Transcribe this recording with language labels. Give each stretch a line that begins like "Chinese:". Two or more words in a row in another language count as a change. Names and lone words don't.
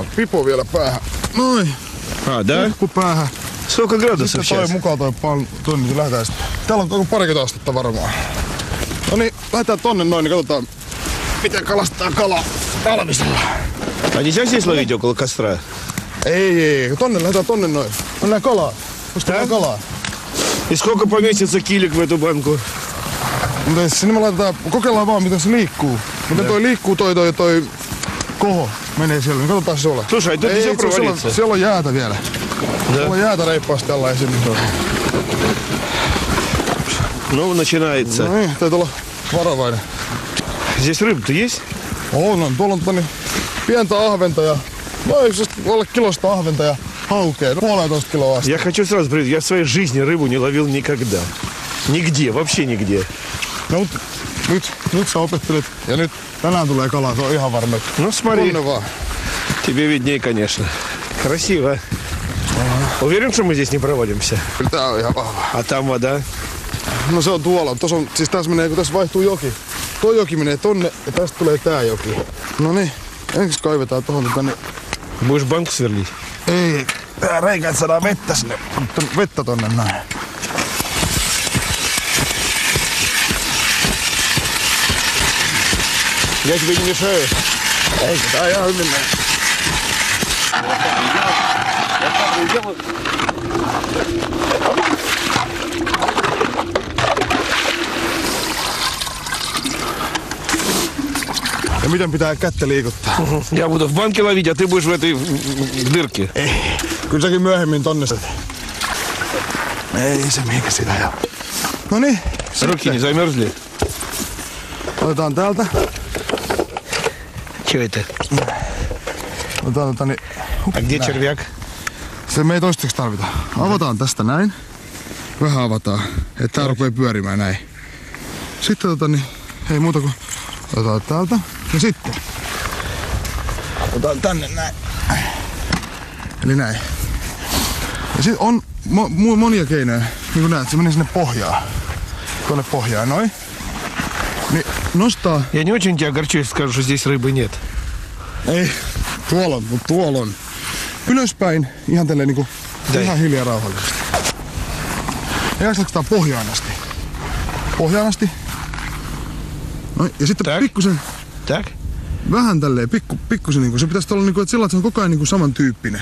Finnish: Pipo vielä päähän. Noin.
Russian: Да?
Finnish: Pikku päähän.
Russian: Сколько градусов
Finnish: Sitten toi
Russian: сейчас?
Finnish: mukaan toi niin lähdetään sitten. Täällä on parikymmentä astetta varmaan. No niin, lähdetään tonne noin, niin katsotaan miten kalastaa kalaa talvisella.
Russian: А нельзя здесь ловить около костра?
Finnish: Ei, tonne lähdetään tonne noin. Mennään kalaa. Ostetaan kalaa.
Russian: И сколько поместится килик в эту банку?
Finnish: Mutta sinne me laitetaan, kokeillaan vaan miten se liikkuu. Miten toi liikkuu toi koho menee siellä, niin katsotaan se olla.
Russian: Слушай, тут нельзя провалиться.
Finnish: Siellä on jäätä vielä. Siellä on jäätä reippaasti tällä esille.
Russian: Ну, начинается.
Finnish: No niin, täytyy olla varovainen.
Russian: Здесь рыба-то есть?
Finnish: On. Tuolla on tonne pientä ahventa ja noin alle kilosta ahventa ja haukea. 1,5 kiloa asti.
Russian: Я хочу сразу предупредить, я в своей жизни рыбу не ловил никогда. Нигде, вообще нигде.
Finnish: No, nyt sä opettelet ja nyt tänään tulee kalaa, se on ihan varma.
Russian: Ну, смотри,
Finnish: Tonne vaan.
Russian: тебе виднее, конечно. Красиво. Уверен, что мы здесь не проводимся?
Finnish: Kyllä tää on ihan vahva.
Russian: А там вода?
Finnish: No se on tuolla. Tuossa on, siis tässä menee, kun tässä vaihtuu joki. Toi joki menee tonne ja tästä tulee tää joki. No niin, ensin kaivetaan tohon tänne.
Russian: Будешь банку сверлить?
Finnish: Ei, tää reikä, että saadaan vettä sinne. Vettä tonne näin.
Russian: Я тебе не мешаю.
Finnish: Eikö tää ihan hyvin mene? Ja miten pitää kättä liikuttaa?
Russian: Я буду в банке ловить, а ты будешь в этой в дырке.
Finnish: Ei, kyllä säkin myöhemmin tonne. Ei se mihinkä sitä joo. Noniin,
Russian: Руки не замерзли?
Finnish: otetaan täältä.
Russian: Что это?
Finnish: Otetaan
Russian: А где червяк?
Finnish: Se me ei toistaiseksi tarvita. Avataan tästä näin. Vähän avataan, että tää rupee pyörimään näin. Sitten ei muuta kuin otetaan täältä. Ja sitten otetaan tänne näin. Eli näin. Ja sitten on monia keinoja. Niin kuin näet, se menee sinne pohjaan. Tuonne pohjaan, noin. Niin nostaa.
Russian: Я не очень тебя огорчу, если скажу, что здесь рыбы нет.
Finnish: Ei, tuolla on, mutta tuolla on. Ylöspäin, ihan tälleen niinku, ihan hiljaa rauhallisesti. Ja jaksataan pohjaan asti. Pohjaan asti. Noin, ja sitten pikkusen,
Russian: Так?
Finnish: vähän tälleen, pikkusen niinku, se pitäisi olla niinku, että sillä, että se on koko ajan niinku samantyyppinen.